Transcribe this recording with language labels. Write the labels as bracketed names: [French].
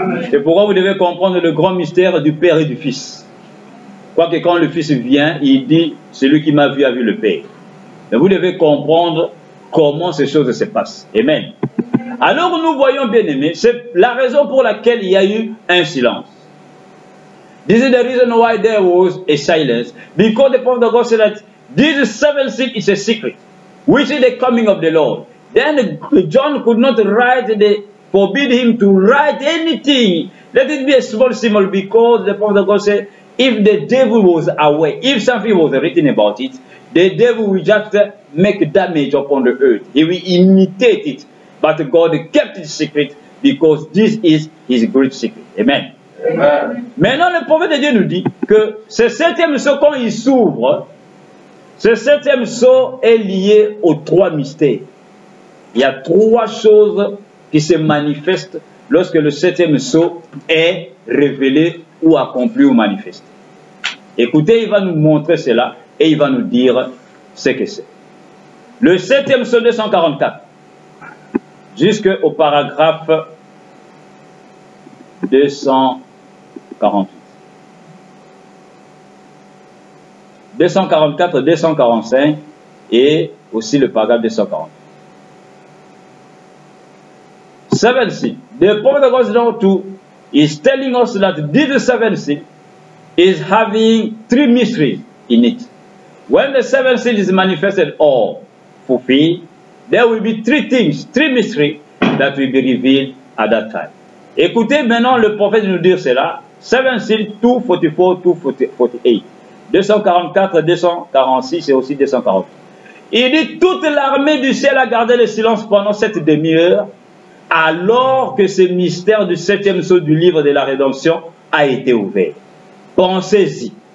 [French] C'est pourquoi vous devez comprendre le grand mystère du Père et du Fils. Quoique quand le Fils vient, il dit celui qui m'a vu a vu le Père. Mais vous devez comprendre comment ces choses se passent. Amen. Alors nous voyons, bien aimés, c'est la raison pour laquelle il y a eu un silence. [English] This is the reason why there was a silence, because the prophet of God said that this seventh seal is a secret, which is the coming of the Lord. Then John could not write, forbid him to write anything. Let it be a small symbol, because the prophet of God said, if the devil was aware, if something was written about it, the devil will just make damage upon the earth. He will imitate it. But God kept it secret, because this is his great secret. Amen. Amen. [French] Maintenant, le prophète de Dieu nous dit que ce septième sceau, quand il s'ouvre, ce septième sceau est lié aux trois mystères. Il y a trois choses qui se manifestent lorsque le septième sceau est révélé ou accompli ou manifesté. Écoutez, il va nous montrer cela et il va nous dire ce que c'est. Le septième sceau 244, jusqu'au paragraphe 248. 244, 245 et aussi le paragraphe 240. [English] 7 seal. The prophet of God too is telling us that this seventh seal is having three mysteries in it. When the seventh seal is manifested or fulfilled, there will be three things, three mysteries that will be revealed at that time. [French] Écoutez maintenant le prophète nous dire cela. 7 seal 244, 248. 244, 246 et aussi 248. Il dit toute l'armée du ciel a gardé le silence pendant cette demi-heure, alors que ce mystère du septième sceau du livre de la rédemption a été ouvert. Pensez-y.